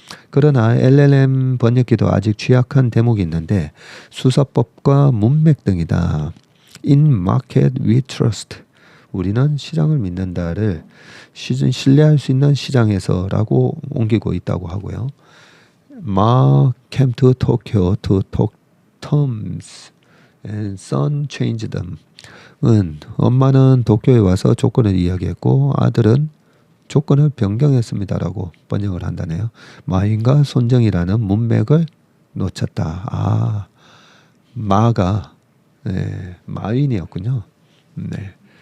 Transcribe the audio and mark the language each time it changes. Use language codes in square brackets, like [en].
[ko] 그러나 LLM 번역기도 아직 취약한 대목이 있는데 수사법과 문맥 등이다. [en] In market we trust. [ko] 우리는 시장을 믿는다를 신뢰할 수 있는 시장에서라고 옮기고 있다고 하고요. [en] Ma came to Tokyo to talk terms and son changed them. [ko] 엄마는 도쿄에 와서 조건을 이야기했고 아들은 조건을 변경했습니다라고 번역을 한다네요. 마윈과 손정이라는 문맥을 놓쳤다. 마가 마윈이었군요. 네.